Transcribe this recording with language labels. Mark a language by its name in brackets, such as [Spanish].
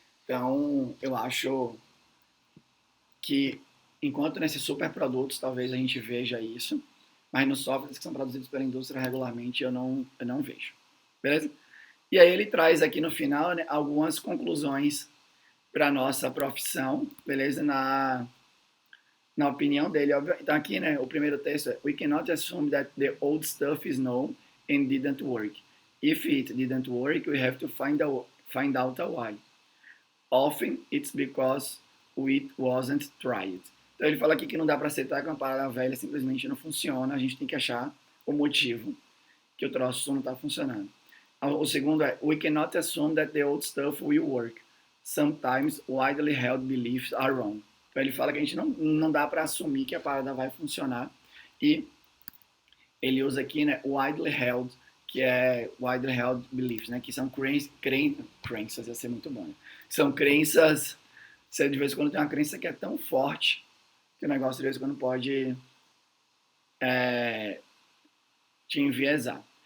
[Portuguese] Então, eu acho que, enquanto nesses super produtos, talvez a gente veja isso, mas nos softwares que são produzidos pela indústria regularmente, eu não vejo. Beleza? E aí ele traz aqui no final, né, algumas conclusões para nossa profissão, beleza? Na opinião dele. Então aqui, né, o primeiro texto é: [English] We cannot assume that the old stuff is known and didn't work. If it didn't work, we have to find out why. Often it's because it wasn't tried. [Portuguese] Então ele fala aqui que não dá para aceitar que uma parada velha simplesmente não funciona. A gente tem que achar o motivo que o troço não está funcionando. O segundo é: [English] We cannot assume that the old stuff will work. Sometimes widely held beliefs are wrong. [Portuguese] Então ele fala que a gente não dá para assumir que a parada vai funcionar. E ele usa aqui, né, widely held, que é widely held beliefs, né, que são crenças, ia ser muito bom. Né? São crenças, você de vez em quando tem uma crença que é tão forte que o negócio de vez em quando pode te enviesar.